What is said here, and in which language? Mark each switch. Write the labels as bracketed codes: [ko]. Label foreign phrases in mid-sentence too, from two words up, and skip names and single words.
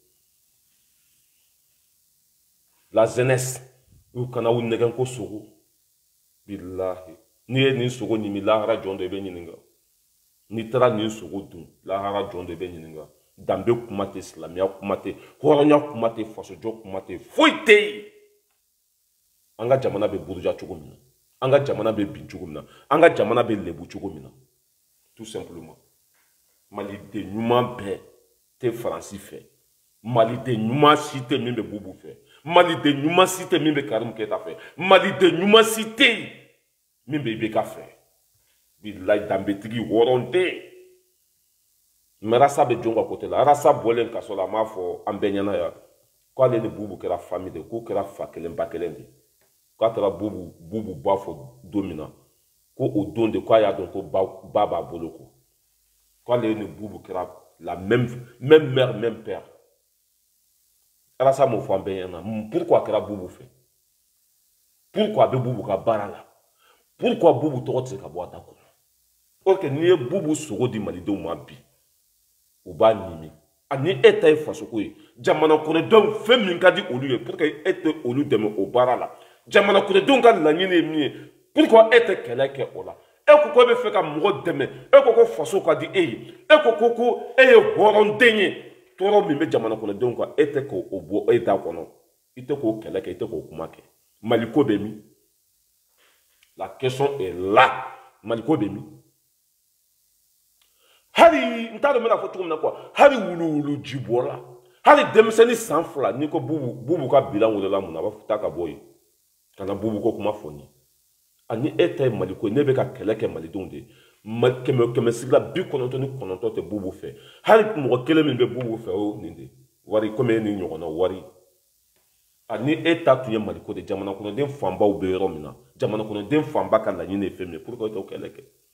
[fr] la jeunesse [bm] u kana u nɛgɛn ko sogo bilahi n'i ye nin sogo ɲimi lahara jɔn dɔ i bɛ ɲininka n'i taara nin sogo dun lahara jɔn dɔ i bɛ ɲininka danbe kuma tɛ silamɛya kuma tɛ hɔrɔnya kuma tɛ fasojɔ kuma tɛ foyi tɛ yen an ka jamana bɛ buruja cogo min na an ka jamana bɛ bin cogo min na an ka jamana bɛ lebu cogo min na [fr] tout simplement [bm] maliden ɲuman bɛɛ tɛ faransi fɛ maliden ɲuman si tɛ min bɛ bubu fɛ maliden ɲuman si tɛ min bɛ Karimu Keyita fɛ maliden ɲuman si tɛ yen min bɛ IBK fɛ bilayi danbetigi hɔrɔn tɛ yen mais Arasa bɛ jɔn ka côté la Arasa bɔlen kaso la a m'a fɔ an bɛɛ ɲɛna yan k'ale ni bubu kɛra famille de k'u kɛra fa kelen ba kelen de k'a taara bubu b'a fɔ don min na ko o don de k'a y'a dɔn ko ba b'a bolo ko k'ale ni bubu kɛra [fr] la même mère même père [bm] Arasa m'o fɔ an bɛɛ ɲɛna pourquoi a kɛra bubu fɛ pourquoi a bɛ bubu ka baara la pourquoi bubu tɔgɔ tɛ se ka bɔ a da kɔnɔ [fr] or que [bm] n'i ye bubu sogo di malidenw ma bi u b'a ɲimi ani e ta ye fasoko ye jamana kɔnɔdenw fɛn min ka di olu ye [fr] pour que [bm] e tɛ olu dɛmɛ o baara la jamana kɔnɔdenw ka laɲini ye min ye [fr] pour que [bm] e tɛ kɛlɛ kɛ o la e ko ko e bɛ fɛ ka mɔgɔ dɛmɛ e ko ko faso ka di e ye e ko ko e ye hɔrɔnden ye tɔɔrɔ min bɛ jamana kɔnɔdenw kan e tɛ k'o bɔ e da kɔnɔ i tɛ k'o kɛlɛ kɛ i tɛ k'o kuma kɛ maliko bɛ min la [fr] question est là [bm] maliko bɛ min hali n t'a dɔn n bɛna fɔ cogo min na quoi hali wuluwulu ji bɔra hali denmisɛnnin san 2 n'i ko bubu ka bilan wolola mun na a b'a fɔ taa ka bɔ yen ka na bubu ko kuma fɔ n ye ani e ta ye maliko ye ne bɛ ka kɛlɛ kɛ malidenw de ye kɛmɛ sigila 99 tɛ bubu fɛ hali mɔgɔ kelen min bɛ bubu fɛ o nin de wari komi e ni ɲɔgɔnna wari ani e ta tun ye maliko de jamana kɔnɔden fanbaw bɛ yɔrɔ min na jamana kɔnɔden fanba ka laɲini ye fɛn min ye [fr] pour que [bm] e t'o kɛlɛ kɛ